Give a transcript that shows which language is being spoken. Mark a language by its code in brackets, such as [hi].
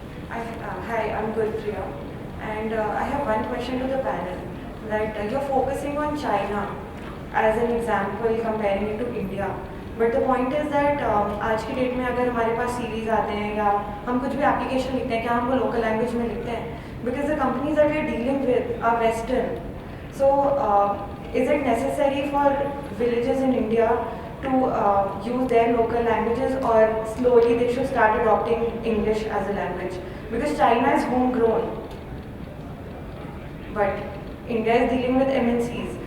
[en] Hi, I'm Gurpriya, and I have one question to the panel. That you're focusing on China as an example, comparing it to India. But the point is that [hi] आज की date में अगर हमारे पास series आते हैं या हम कुछ भी एप्लीकेशन लिखते हैं, क्या हम वो लोकल लैंग्वेज में लिखते हैं? [en] Because the companies that we are dealing with are Western. So is it necessary for villages in India to use their local languages, or slowly they should start adopting English as a language? Because China is homegrown, but India is dealing with MNCs.